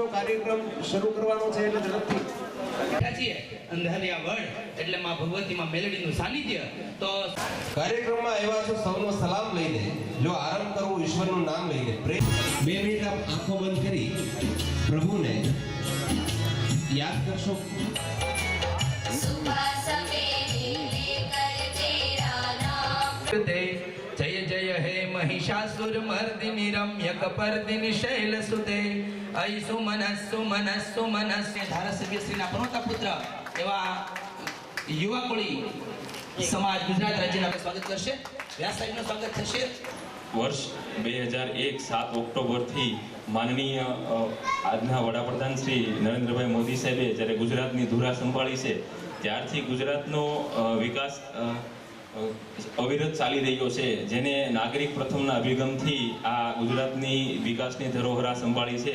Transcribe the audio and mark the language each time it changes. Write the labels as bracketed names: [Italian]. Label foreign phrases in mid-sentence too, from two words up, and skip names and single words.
[Gujarati] કાર્યક્રમ શરૂ કરવાનો છે એટલે ઝડપથી અંધારિયાવાડ એટલે માં ભગવતી માં મેલડીનું સાનિધ્ય। તો કાર્યક્રમમાં આવ્યા છો સૌનો સલામ લઈને જો આરંભ કરવું ઈશ્વરનું નામ લઈને 2 મિનિટ આપ આંખો બંધ કરી પ્રભુને યાદ કરશો। [Sanskrit] जय जय हे महिषासुर मर्दिनी रम्य कपर्दिनी शैल सुते ऐ सुमनस सुमनस सुमनस [Gujarati] ધારાસભ્ય શ્રીના પનોતા પુત્ર એવા યુવા કોળી સમાજ ગુજરાત રાજ્યના સ્વાગત કરશે। વ્યાસ સાહેબનું સ્વાગત થશે। વર્ષ 2001 7 ઓક્ટોબરથી માનનીય આજના વડાપ્રધાન શ્રી નરેન્દ્રભાઈ મોદી સાહેબે જ્યારે ગુજરાતની ધુરા સંભાળી છે ત્યારથી ગુજરાતનો વિકાસ અવિરત ચાલી રહ્યો છે, જેને નાગરિક પ્રથમના અભિગમથી આ ગુજરાતની વિકાસની ધરોહરા સંભાળી છે।